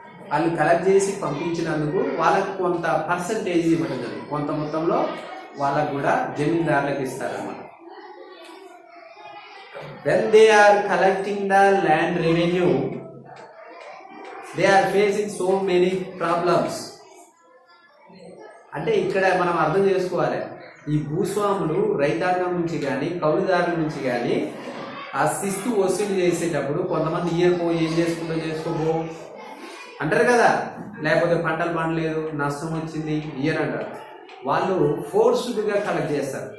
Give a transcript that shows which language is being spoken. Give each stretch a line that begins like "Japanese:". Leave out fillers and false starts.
Telugu: వాళ్ళు కలెక్ట్ చేసి పంపించినందుకు వాళ్ళకు కొంత పర్సంటేజ్ ఇవ్వడం జరుగుతుంది. కొంత మొత్తంలో వాళ్ళకు కూడా జమీందారులకు ఇస్తారన్నమాట.
English: When they are collecting the land revenue, they are facing so many problems.
Telugu: అంటే ఇక్కడ మనం అర్థం చేసుకోవాలి, ఈ భూస్వాములు రైతాంగం నుంచి కానీ కౌలుదారుల నుంచి కానీ ఆ శిస్తు వసూలు చేసేటప్పుడు కొంతమంది ఇయ్యకో, ఏం చేసుకోబో అంటారు కదా. లేకపోతే పంటలు పండలేదు, నష్టం వచ్చింది, ఇయ్యనంటారు. వాళ్ళు ఫోర్స్డ్గా కలెక్ట్ చేస్తారు.